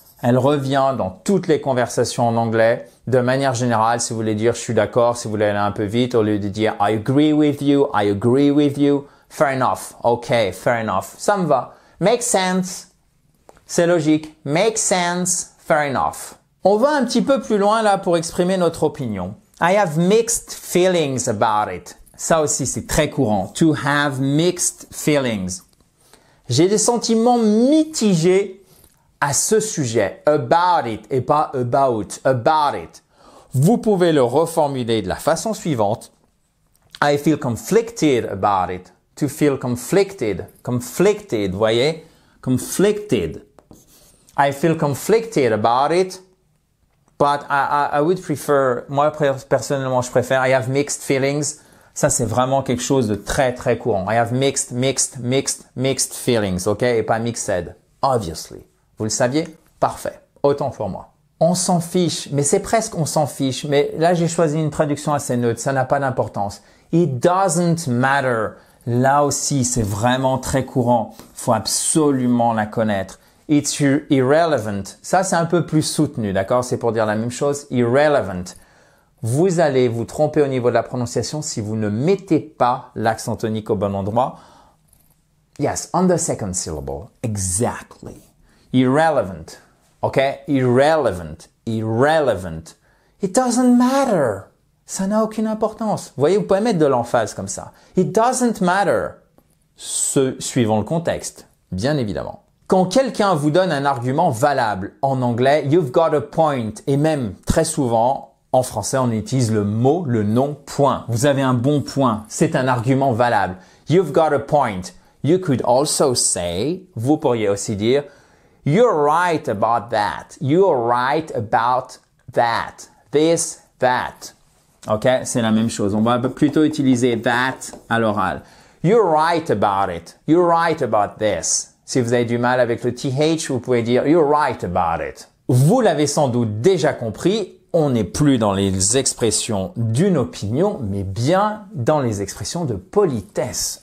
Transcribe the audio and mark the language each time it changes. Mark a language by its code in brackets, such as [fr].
[fr] Elle revient dans toutes les conversations en anglais. De manière générale, si vous voulez dire je suis d'accord, si vous voulez aller un peu vite, au lieu de dire [en] I agree with you, I agree with you. Fair enough. OK, fair enough. [fr] Ça me va. [en] Make sense. [fr] C'est logique. [en] Make sense. Fair enough. [fr] On va un petit peu plus loin là pour exprimer notre opinion. [en] I have mixed feelings about it. [fr] Ça aussi, c'est très courant. [en] To have mixed feelings. [fr] J'ai des sentiments mitigés à ce sujet. [en] About it [fr] et pas about. About it. Vous pouvez le reformuler de la façon suivante. [en] I feel conflicted about it. To feel conflicted. Conflicted, [fr] voyez? [en] Conflicted. I feel conflicted about it. But I would prefer, [fr] moi personnellement, je préfère [en] I have mixed feelings. [fr] Ça, c'est vraiment quelque chose de très, très courant. [en] I have mixed feelings, ok? [fr] Et pas mixed, [en] obviously. [fr] Vous le saviez? Parfait. Autant pour moi. On s'en fiche, mais c'est presque on s'en fiche. Mais là, j'ai choisi une traduction assez neutre. Ça n'a pas d'importance. [en] It doesn't matter. [fr] Là aussi, c'est vraiment très courant. Faut absolument la connaître. [en] It's irrelevant. [fr] Ça, c'est un peu plus soutenu, d'accord? C'est pour dire la même chose. Irrelevant. Vous allez vous tromper au niveau de la prononciation si vous ne mettez pas l'accent tonique au bon endroit. [en] Yes, on the second syllable. Exactly. Irrelevant. Okay? Irrelevant. Irrelevant. It doesn't matter. [fr] Ça n'a aucune importance. Vous voyez, vous pouvez mettre de l'emphase comme ça. [en] It doesn't matter. [fr] Suivant le contexte, bien évidemment. Quand quelqu'un vous donne un argument valable en anglais, [en] you've got a point. [fr] Et même très souvent, en français, on utilise le mot, le nom, point. Vous avez un bon point. C'est un argument valable. [en] You've got a point. You could also say, [fr] vous pourriez aussi dire, [en] you're right about that. You're right about that. This, that. OK? [fr] C'est la même chose. On va plutôt utiliser that à l'oral. [en] You're right about it. You're right about this. [fr] Si vous avez du mal avec le TH, vous pouvez dire [en] You're right about it. [fr] Vous l'avez sans doute déjà compris, on n'est plus dans les expressions d'une opinion, mais bien dans les expressions de politesse.